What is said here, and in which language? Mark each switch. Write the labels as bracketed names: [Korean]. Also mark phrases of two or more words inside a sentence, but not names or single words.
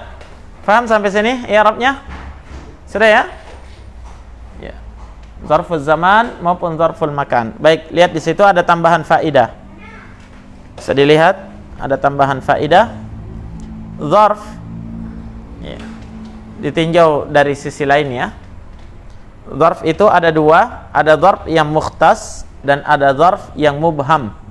[Indonesian] Paham sampai sini i'rabnya? Sudah ya? Ya. [Arabic] ظرف الزمان [Indonesian] maupun [Arabic] ظرف المكان. [Indonesian] Baik, lihat di situ ada tambahan faidah. Bisa dilihat ada tambahan faidah. Zarf, ya, ditinjau dari sisi lain ya. Zarf itu ada dua, ada zarf yang mukhtas dan ada zarf yang mubham.